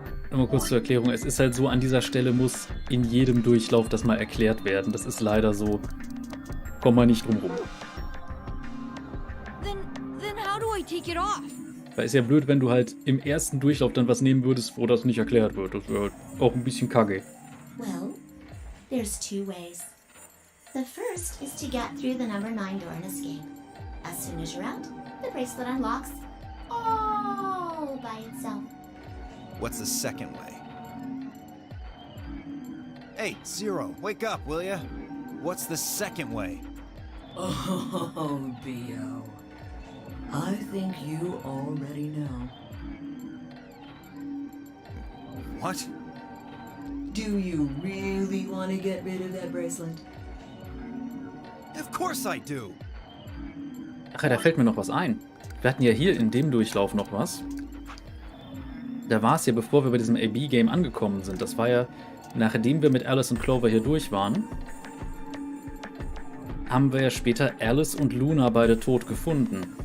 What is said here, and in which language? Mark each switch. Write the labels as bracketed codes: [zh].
[de] Nur kurz zur Erklärung, es ist halt so, an dieser Stelle muss in jedem Durchlauf das mal erklärt werden. Das ist leider so. Kommt man nicht drum rum. [en] Then how do I take it off? [de] Weil ist ja blöd, wenn du halt im ersten Durchlauf dann was nehmen würdest, wo das nicht erklärt wird. Das wäre halt auch ein bisschen kacke. [en] Well, there's 2 ways. The first is to get through the number 9 door and escape. As soon as you're out, the bracelet unlocks all by itself. What's the second way? Hey, Zero, wake up, will ya? What's the second way? Oh, Dio. I think you already know. What? Do you really want to get rid of that bracelet? Of course I do! [de] Ach ja, da fällt mir noch was ein. Wir hatten ja hier in dem Durchlauf noch was. Da war es ja, bevor wir bei diesem AB-Game angekommen sind. Das war ja, nachdem wir mit Alice und Clover hier durch waren, haben wir ja später Alice und Luna beide tot gefunden.